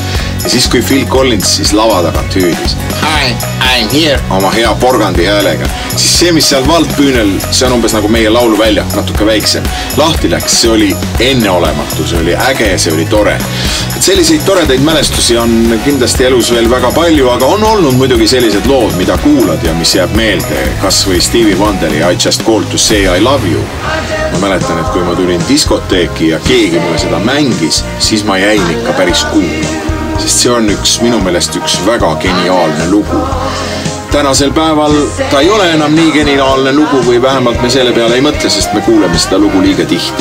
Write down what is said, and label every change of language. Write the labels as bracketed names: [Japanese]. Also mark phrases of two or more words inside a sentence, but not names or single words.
[Estonian] Ja siis kui Phil Collins siis lava tagant hüüdis [English] Hi, I'm here [Estonian] oma hea porgandi häälega, siis see, mis seal Waldbühnel, see on umbes nagu meie lauluväljak, natuke väiksem, lahti läks, see oli enneolematu, see oli äge, see oli tore. Et selliseid toredaid mälestusi on kindlasti elus veel väga palju, aga on olnud muidugi sellised lood, mida kuulad ja mis jääb meelde, kas või Stevie Wonderi [English] I just called to say I love you. [Estonian] Ma mäletan, et kui ma tulin diskoteeki ja keegi mulle seda mängis, siis ma jäin ikka päris kuulama. Sest see on minu meelest üks väga geniaalne lugu. Tänasel päeval ta ei ole enam nii geniaalne lugu, või vähemalt me selle peale ei mõtle, sest me kuuleme seda lugu liiga tihti.